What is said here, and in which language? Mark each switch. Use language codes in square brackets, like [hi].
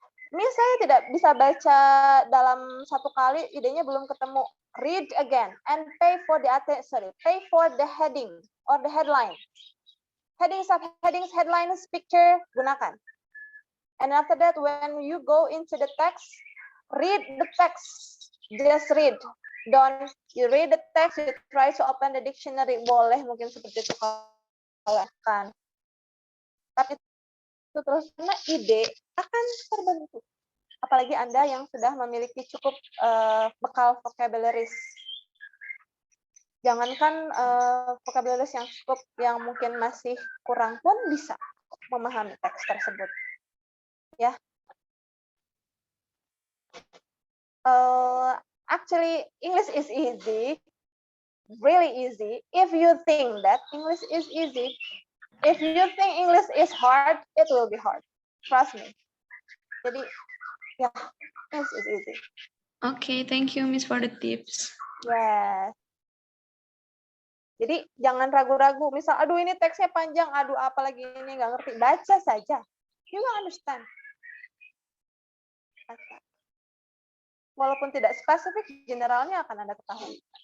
[id] Ini saya tidak bisa baca dalam satu kali, idenya belum ketemu. [en] Read again and pay for the heading or the headline. Headings, headlines, picture, gunakan. And after that, when you go into the text, read the text. Just read. don't you read the text, you try to open the dictionary, boleh mungkin seperti itu kalau kan. [id] Tapi itu terus karena ide akan terbentuk. Apalagi Anda yang sudah memiliki cukup bekal vocabularies. Jangankan vocabularies yang cukup, yang mungkin masih kurang pun bisa memahami teks tersebut. Ya. [en] Actually, English is easy, really easy. If you think that English is easy, if you think English is hard, it will be hard. Trust me. Jadi, ya, English is easy. Okay, thank you, Miss, for the tips. [id] Yes. Jadi jangan ragu-ragu. Misal, aduh ini teksnya panjang, aduh apalagi ini nggak ngerti. Baca saja. You will understand. Baca. Walaupun tidak spesifik, generalnya akan Anda ketahui.